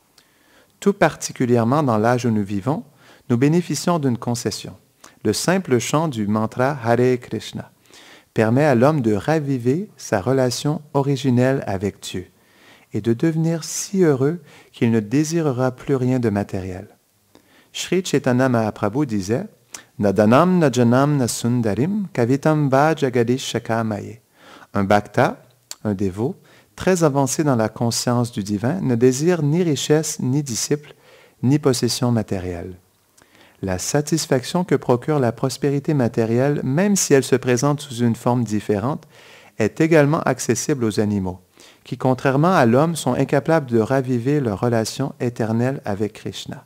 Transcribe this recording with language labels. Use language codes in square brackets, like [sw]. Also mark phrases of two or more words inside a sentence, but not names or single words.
[fr] Tout particulièrement dans l'âge où nous vivons, nous bénéficions d'une concession. Le simple chant du mantra Hare Krishna permet à l'homme de raviver sa relation originelle avec Dieu et de devenir si heureux qu'il ne désirera plus rien de matériel. Sri Chaitanya Mahaprabhu disait « [sa] न धनं न जनं न सुन्दरीं कवितां वा जगदीश कामये [fr] » Un bhakta, un dévot, très avancé dans la conscience du divin, ne désire ni richesse, ni disciple, ni possession matérielle. La satisfaction que procure la prospérité matérielle, même si elle se présente sous une forme différente, est également accessible aux animaux, qui, contrairement à l'homme, sont incapables de raviver leur relation éternelle avec Krishna.